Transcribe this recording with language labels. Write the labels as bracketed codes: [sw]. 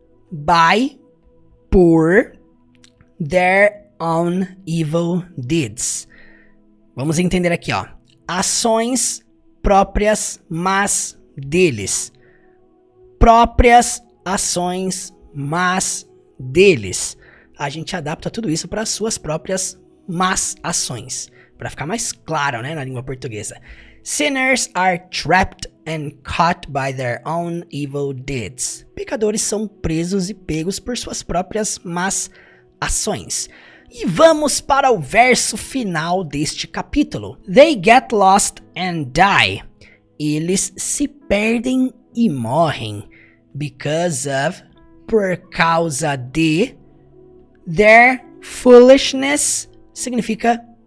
[en] By, por, their own evil deeds. [pt] Vamos entender aqui, ó. Ações próprias, mas deles. Próprias ações, mas deles. A gente adapta tudo isso para suas próprias más ações, para ficar mais claro, né, na língua portuguesa. [en] Sinners are trapped and caught by their own evil deeds. [pt] Pecadores são presos e pegos por suas próprias más ações. E vamos para o verso final deste capítulo. [en] They get lost and die. [pt] Eles se perdem e morrem. [en] Because of, [pt] por causa de, [en] their foolishness, significa